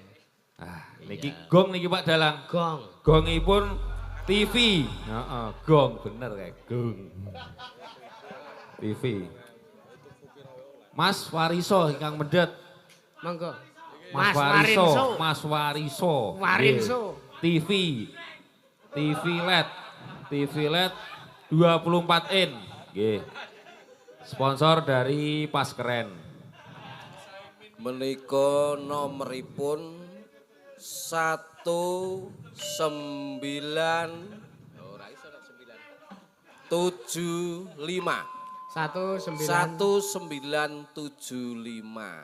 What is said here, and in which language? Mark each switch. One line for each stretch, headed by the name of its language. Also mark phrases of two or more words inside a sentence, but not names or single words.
Javanese: Niki gong niki Pak Dalang. Gong. Gongipun TV. Heeh, gong bener kayak gong. TV. Mas Wariso ingkang medhet. Monggo. Mas Wariso. Warinso. TV. TV LED. TV LED 24 in. Nggih.
Indonesian: Sponsor dari Pas Keren.
Javanese: Menika nomoripun 1975. 1975.